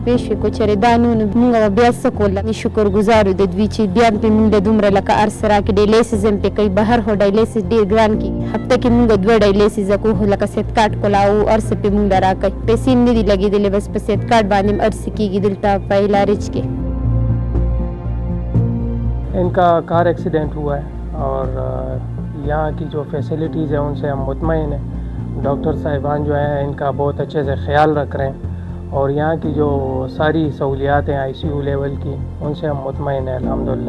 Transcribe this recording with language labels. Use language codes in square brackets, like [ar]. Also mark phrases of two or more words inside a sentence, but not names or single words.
[ps] پوه شوې، که چېرې دا نه وو نو مونږ به بیا څه کول. شکرګزار یو د دوی چې بیا پرې مونږ له دومره لکه هر څه راکړي. ډایلیسس هم پرې کوي، بهر خو ډایلیسس ډېر ګران کېږي. هفته کې مونږ 2 ډایلیسس کوو، لکه صحت کارت کولاو هر څه پرې مونږ له راکوي. پیسې هم نه دي لګېدلې، بس په صحت کارت باندې هم هر څه کېږي دلته په ایلارج کې. [ur] इनका कार एक्सीडेंट हुआ है और यहाँ की जो फैसिलिटीज़ हैं उनसे हम मुतमईन हैं। ڈاکٹر صاحبان جو ہیں ان کا بہت اچھے سے خیال رکھ رہے ہیں اور یہاں کی جو ساری سہولیات ہیں [en] ICU level [ur] کی ان سے ہم مطمئن ہیں الحمدللہ.